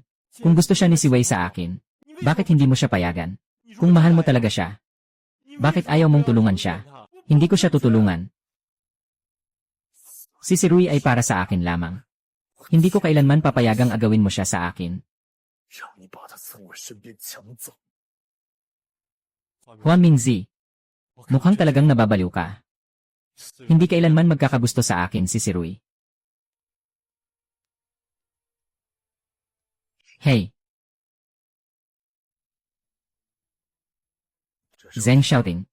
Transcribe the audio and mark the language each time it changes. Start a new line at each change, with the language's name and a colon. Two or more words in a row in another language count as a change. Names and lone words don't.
Filipino: Kung gusto siya ni si Wei sa akin, bakit hindi mo siya payagan? Kung mahal mo talaga siya, bakit ayaw mong tulungan siya? Hindi ko siya tutulungan. Si Rui ay para sa akin lamang. Hindi ko kailanman papayagang agawin mo siya sa akin.
Chinese: 让你把他从我身边抢走。
Filipino: Hua Mingzi, mukhang talagang nababaliw ka. Hindi kailanman magkakagusto sa akin si Rui. Hey, Zeng Xiaoting.